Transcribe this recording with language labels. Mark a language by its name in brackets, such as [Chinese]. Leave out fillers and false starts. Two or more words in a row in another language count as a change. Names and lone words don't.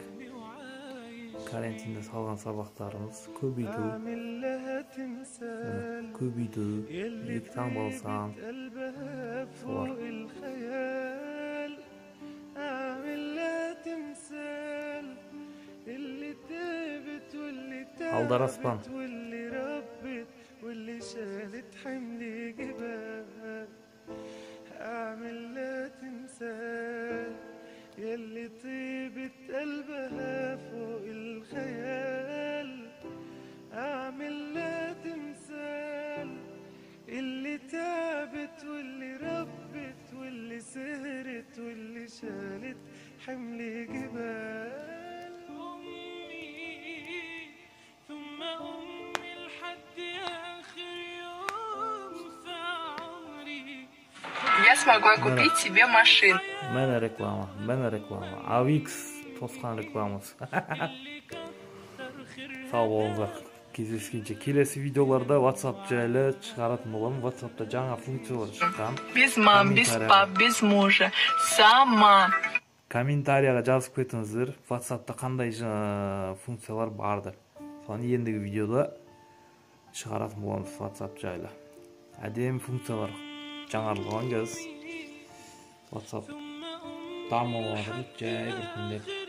[Kazakh] Карантинде салған сабақтарымыз көбейту, екі таңбалсан, солар. Алдар аспан. [Arabic] أعمل لا تنسى يلي طيبة قلبها فوق الخيال أعمل لا تنسى اللي تعبت واللي ربت واللي سهرت واللي شالت حمل جبال أمي ثم أمي لحد آخر يوم في عمري [Russian] Я смогу купить себе машину. [Kazakh] Мене реклама. AVX тосқан рекламасы. Сау болыңыздар. Кездескенше келесі видеоларда WhatsApp жайлы шығаратын боламын. WhatsApp'та жаңа функциялар шыққан. [Russian] Без мам, без пап, без мужа. Сама. [Kazakh] Комментарияға жазып кетіңіздер. WhatsApp'та қандай функциялар барды. Соны ендігі видеода шығаратын боламыз WhatsApp жайлы. Әдемі функциялар жаңарылған кез WhatsApp дамып жатыр жай біртіндеп.